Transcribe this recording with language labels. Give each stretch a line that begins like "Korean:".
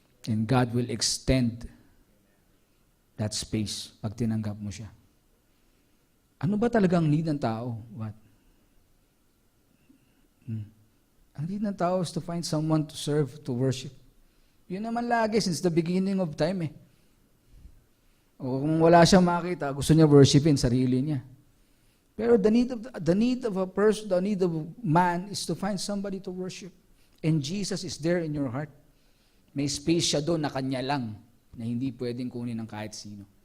English: And God will extend that space
Filipino: pag tinanggap mo siya. Ano ba talagang need ng tao?
English: What?
Filipino: Ang need ng tao
English: is to find someone to serve, to worship.
Filipino: Yun naman lagi since the beginning of time eh. O kung wala siyang makita, gusto niya worshipin sarili niya. Pero
English: the need of a person, the need of man is to find somebody to worship. And Jesus is there in your heart.
Filipino: May space siya doon na kanya lang, na hindi pwedeng kunin ng kahit sino.